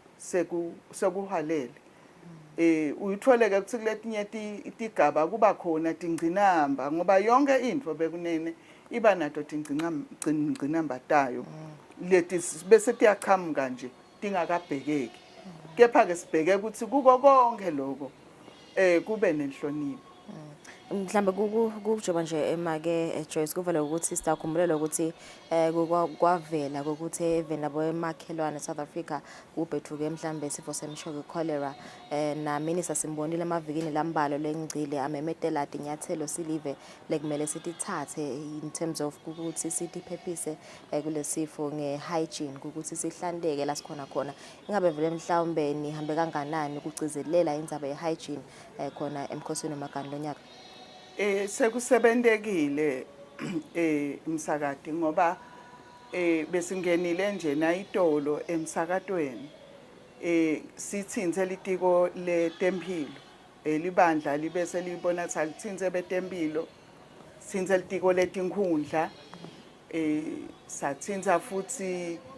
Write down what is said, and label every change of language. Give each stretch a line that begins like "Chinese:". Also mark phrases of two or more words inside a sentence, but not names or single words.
Swati: sekuhalele uyithole ke ukuthi kuletinye itigaba kuba khona tingcinamba ngoba yonke into bekunene iba nato tingcinamba tayo leti bese tiyaqhamuka nje tingakabhekeki kepha ke sibheke ukuthi kuko konke lokho kube nenhlonipho mhlambe kujoba nje emake Joyce kuvela ukuthi sitakhumbulelwa ukuthi kwavela ukuthi even labo emakhelwane South Africa ubhethuke mhlambe isifo semshoke cholera na minister simbonile amavikini lambalo lengcile amemetela inyathelo silive lekumele sitithathe
English: in terms of
Swati: ukuthi sitiphephise kulesifo ngehygiene ukuthi sihlandeke la sikhona khona ingabe vele mhlawumbe nihambe kanganani ukugcizelela indzaba yehygiene khona emkhosini wamagani lonyaka sekusebendekile umsakati ngoba besingenile nje nayitolo emsakatweni sithinze litiko letempilo libandla libese libona ukuthi alithinze betempilo sithinze litiko letinkhundla sathinza futhi